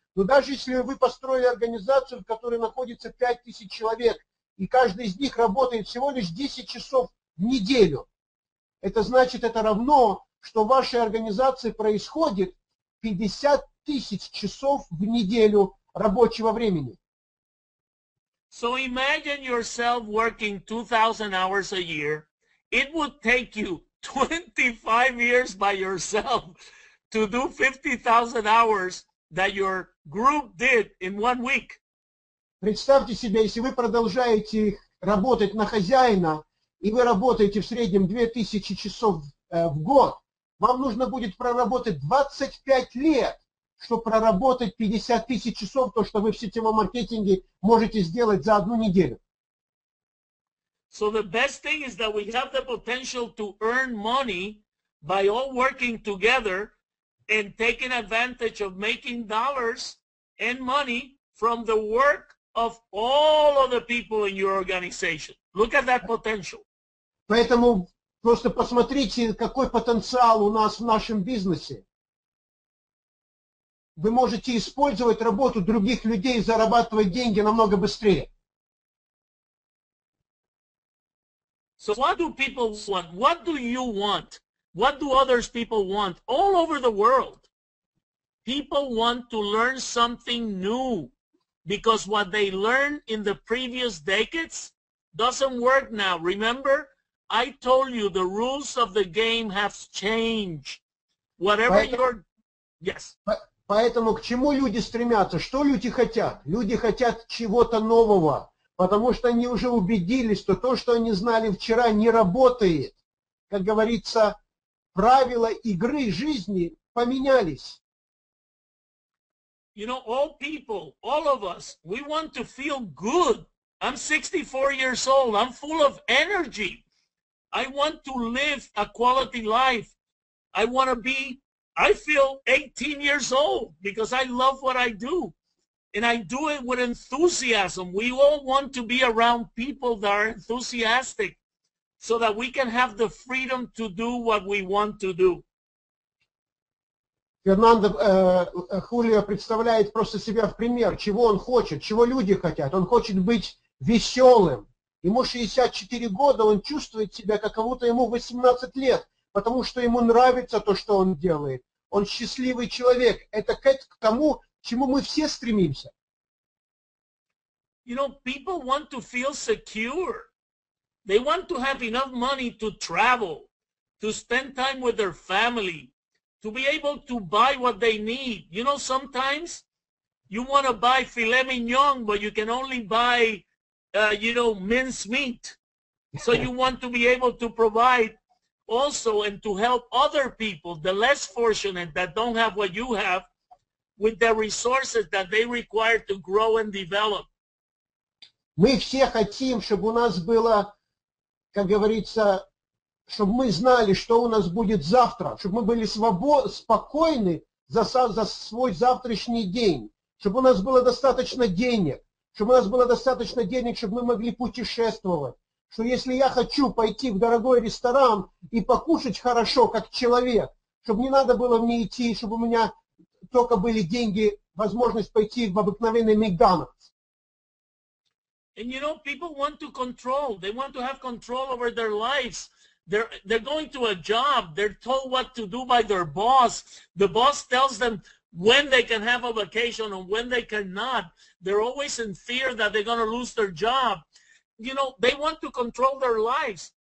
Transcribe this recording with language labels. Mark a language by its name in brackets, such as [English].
[Russian] Но даже если вы построили организацию, в которой находится 5000 человек, и каждый из них работает всего лишь 10 часов в неделю, это значит, это равно, что в вашей организации происходит 50 тысяч часов в неделю рабочего времени. [English] So imagine yourself working 2,000 hours a year. It would take you 25 years by yourself to do 50,000 hours that your group did in 1 week. [Russian] Представьте себе, если вы продолжаете работать на хозяина, и вы работаете в среднем 2000 часов в год, вам нужно будет проработать 25 лет, чтобы проработать 50 тысяч часов, то, что вы в сетевом маркетинге можете сделать за 1 неделю. [English] So the best thing is that we have the potential to earn money by all working together and taking advantage of making dollars and money from the work of all of the people in your organization. Look at that potential. [Russian] Поэтому просто посмотрите, какой потенциал у нас в нашем бизнесе. Вы можете использовать работу других людей и зарабатывать деньги намного быстрее. [English] So what do people want? What do you want? What do others people want all over the world? People want to learn something new because what they learned in the previous decades doesn't work now. Remember, I told you the rules of the game have changed. Whatever your... Yes. [Russian] Поэтому к чему люди стремятся? Что люди хотят? Люди хотят чего-то нового, потому что они уже убедились, что то, что они знали вчера, не работает. Как говорится, правила игры жизни поменялись. [English] You know, all people, all of us, we want to feel good. I'm 64 years old. I'm full of energy. I want to live a quality life. I feel 18 years old because I love what I do. And I do it with enthusiasm. We all want to be around people that are enthusiastic so that we can have the freedom to do what we want to do. [Russian] Хулио представляет просто себя в пример, чего он хочет, чего люди хотят. Он хочет быть веселым. Ему 64 года, он чувствует себя, как будто ему 18 лет, потому что ему нравится то, что он делает. Он счастливый человек. Это к тому, к чему мы все стремимся. [English] You know, people want to feel secure. They want to have enough money to travel, to spend time with their family, to be able to buy what they need. You know, sometimes you want to buy filet mignon, but you can only buy, you know, mince meat. So you want to be able to provide also and to help other people, the less fortunate that don't have what you have, with the resources that they require to grow and develop. [Russian] Мы все хотим, чтобы у нас было, как говорится, чтобы мы знали, что у нас будет завтра, чтобы мы были спокойны за свой завтрашний день, чтобы у нас было достаточно денег, чтобы у нас было достаточно денег, чтобы мы могли путешествовать, что если я хочу пойти в дорогой ресторан и покушать хорошо, как человек, чтобы не надо было мне идти, чтобы у меня только были деньги, возможность пойти в обыкновенный Макдональдс. [English] And you know, people want to control. They want to have control over their lives. They're going to a job. They're told what to do by their boss. The boss tells them when they can have a vacation and when they cannot. They're always in fear that they're going to lose their job. You know, they want to control their lives.